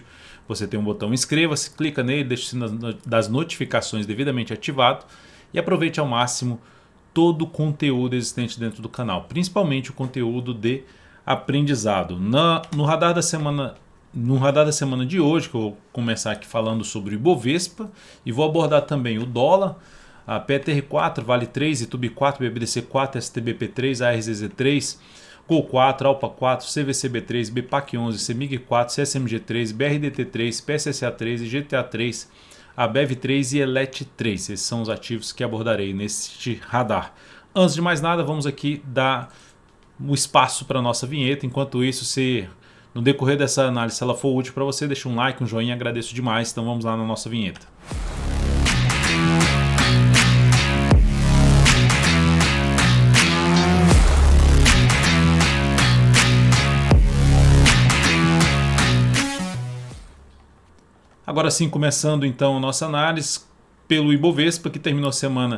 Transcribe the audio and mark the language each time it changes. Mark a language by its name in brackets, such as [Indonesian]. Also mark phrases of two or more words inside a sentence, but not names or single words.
[Portuguese] Você tem um botão inscreva-se, clica nele, deixa o sino das notificações devidamente ativado e aproveite ao máximo todo o conteúdo existente dentro do canal, principalmente o conteúdo de aprendizado. No radar da semana de hoje, que eu vou começar aqui falando sobre o Ibovespa e vou abordar também o dólar, a PTR4, Vale 3, Itube 4, BBDC 4, STBP 3, ARZZ 3, Gol 4, Alpa 4, CVCB 3, BPAC 11, CEMIG 4, CSMG 3, BRDT 3, PSSA 3 e GTA 3, ABEV 3 e ELET 3. Esses são os ativos que abordarei neste radar. Antes de mais nada, vamos aqui dar um espaço para a nossa vinheta. Enquanto isso, no decorrer dessa análise, se ela for útil para você, deixa um like, um joinha, agradeço demais. Então vamos lá na nossa vinheta. Agora sim, começando então a nossa análise pelo Ibovespa, que terminou a semana